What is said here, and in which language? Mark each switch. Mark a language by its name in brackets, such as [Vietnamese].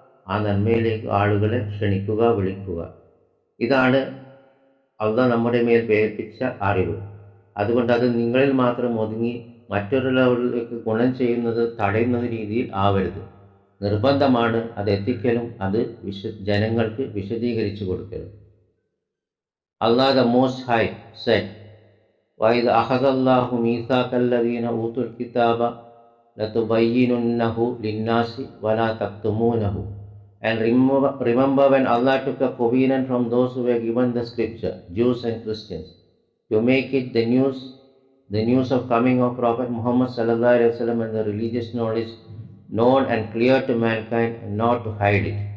[Malayalam] ആ നന്മയിലേക്ക് ആളുകളെ ക്ഷണിക്കുക, വിളിക്കുക. ഇതാണ് അള്ളാഹ് നമ്മുടെ മേൽ പ്രേരിപ്പിച്ച അറിവ്. അതുകൊണ്ട് അത് നിങ്ങളിൽ മാത്രം ഒതുങ്ങി മറ്റൊരാളിലേക്ക് ഗുണം ചെയ്യുന്നത് തടയുന്ന രീതിയിൽ ആവരുത്. നിർബന്ധമാണ് അത് എത്തിക്കലും അത് ജനങ്ങൾക്ക് വിശദീകരിച്ചു കൊടുക്കലും. [English] Allah the Most High said, [Arabic] وَإِذْ أَخَذَ اللَّهُ مِيثَاقَ الَّذِينَ أُوتُوا الْكِتَابَ لَتُبَيِّنُنَّهُ لِلنَّاسِ وَلَا تَكْتُمُونَهُ. [English] And remember when Allah took a covenant from those who were given the scripture, Jews and Christians, to make it the news of coming of Prophet Muhammad sallallahu alaihi wasallam and the religious knowledge known and clear to mankind, and not to hide it.